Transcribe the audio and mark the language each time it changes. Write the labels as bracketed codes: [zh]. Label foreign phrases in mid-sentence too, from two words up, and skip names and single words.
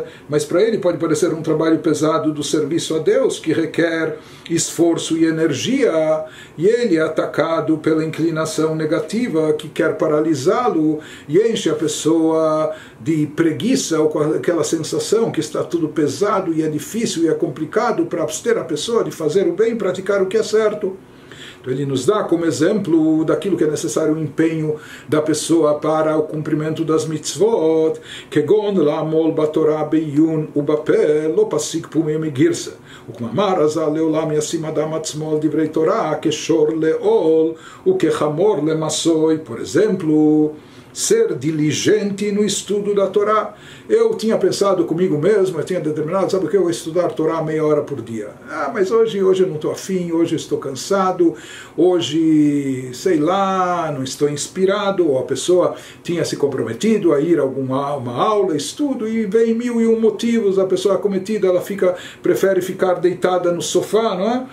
[pt] Mas para ele pode parecer um trabalho pesado do serviço a Deus, que requer esforço e energia, e ele é atacado pela inclinação negativa que quer paralisá-lo e enche a pessoa de preguiça, ou com aquela sensação que está tudo pesado e é difícil e é complicado para abster a pessoa de fazer o bem, praticar o que é certo. Então ele nos dá como exemplo daquilo que é necessário o empenho da pessoa para o cumprimento das mitzvot, [he] כגון לעמול בתורה בעיון ובפה לא פסיק פומיה מגירסא, וכמאמר חז"ל לעולם ישים אדם עצמו על דברי תורה כשור לעול וכחמור למשא. [pt] Por exemplo, ser diligente no estudo da Torá. Eu tinha pensado comigo mesmo, eu tinha determinado, sabe o que, eu vou estudar Torá meia hora por dia. Mas hoje eu não estou afim, hoje eu estou cansado, hoje, sei lá, não estou inspirado, ou a pessoa tinha se comprometido a ir a uma aula, estudo, e vem 1001 motivos, a pessoa acometida, ela prefere ficar deitada no sofá, não é?